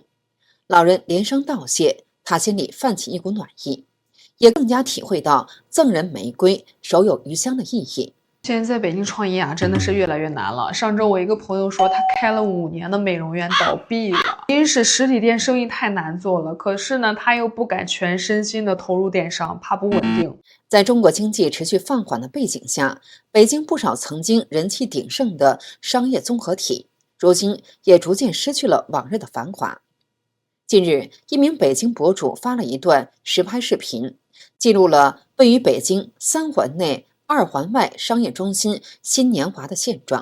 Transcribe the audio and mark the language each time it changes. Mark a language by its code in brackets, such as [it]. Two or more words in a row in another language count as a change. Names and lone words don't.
[zh] 老人連聲道謝，她心裡泛起一股暖意，也更加體會到贈人玫瑰，手有餘香的意義。現在在北京創業真的是越來越難了。上周我一個朋友說，他開了5年的美容院倒閉了，因為是實體店生意太難做了，可是呢，他又不敢全身心的投入電商，怕不穩定。在中國經濟持續放緩的背景下，北京不少曾經人氣鼎盛的商業綜合體，如今也逐漸失去了往日的繁華。近日，一名北京博主發了一段實拍視頻，記錄了位於北京3環內2環外商業中心新年華的現狀。